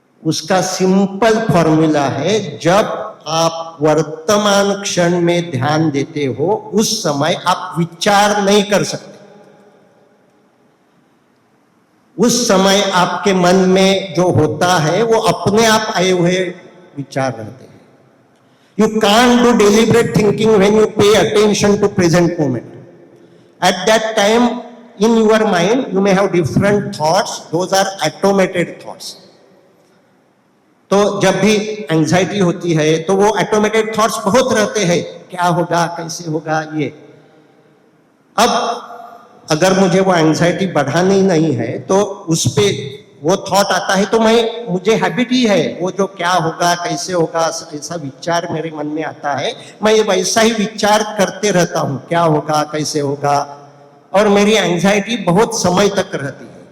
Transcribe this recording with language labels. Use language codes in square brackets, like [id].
[hi] उसका simple formula है, जब आप वर्तमान क्षण में ध्यान देते हो उस समय आप विचार नहीं कर सकते। उस समय आपके मन में जो होता है वो अपने आप आए हुए विचार रहते हैं। [en] You can't do deliberate thinking when you pay attention to present moment. At that time, in your mind, you may have different thoughts. Those are automated thoughts. [hi] तो जब भी एंजाइटी होती है तो वो ऑटोमेटेड थॉट्स बहुत रहते हैं, क्या होगा, कैसे होगा, ये। अब अगर मुझे वो एंजाइटी बढ़ानी नहीं है तो उस पे वो थॉट आता है, तो मुझे हैबिट ही है, वो जो क्या होगा, कैसे होगा, ऐसा विचार मेरे मन में आता है, मैं वैसा ही विचार करते रहता हूँ, क्या होगा, कैसे होगा, और मेरी एंजाइटी बहुत समय तक रहती है।